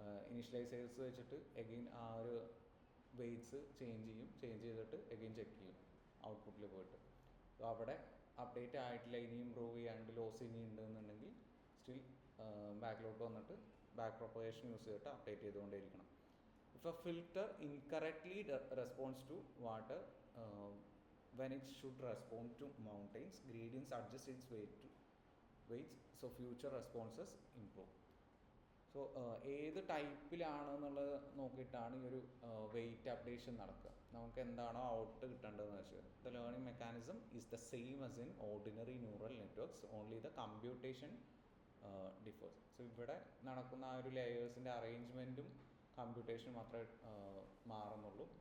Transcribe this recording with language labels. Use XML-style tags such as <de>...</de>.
<ml>ഇനീഷ്യലൈസേഴ്സ് വെച്ചിട്ട് എഗെയിൻ ആ ഒരു വെയ്റ്റ്സ് ചേഞ്ച് ചെയ്തിട്ട് എഗെയിൻ ചെക്ക് ചെയ്യും ഔട്ട്പുട്ടിൽ പോയിട്ട്. സോ അവിടെ അപ്ഡേറ്റ് ആയിട്ടില്ല, ഇനി ഇമ്പ്രൂവ് ചെയ്യാണ്ട് ലോസ് ഇനി ഉണ്ടെന്നുണ്ടെങ്കിൽ സ്റ്റിൽ ബാക്കിലോട്ട് വന്നിട്ട് ബാക്ക് പ്രൊപ്പഗേഷൻ യൂസ് ചെയ്തിട്ട് update ചെയ്തുകൊണ്ടേയിരിക്കണം.</ml> <en>If a filter incorrectly response to water when it should respond to mountains, gradients adjust its weights so future responses improve.</en> <ml>So ഏത് ടൈപ്പിലാണെന്നുള്ളത് നോക്കിയിട്ടാണ് ഈ ഒരു വെയിറ്റ് അപ്ഡേഷൻ നടക്കുക. നമുക്ക് എന്താണോ ഔട്ട് കിട്ടേണ്ടതെന്ന് വെച്ചാൽ</ml> <en>The learning mechanism is the same as in ordinary neural networks, only the computation differs.</en> <ml>So ഇവിടെ നടക്കുന്ന ആ ഒരു ലെയേഴ്സിൻ്റെ അറേഞ്ച്മെൻറ്റും കമ്പ്യൂട്ടേഷനും മാത്രമേ മാറുന്നുള്ളൂ.</ml>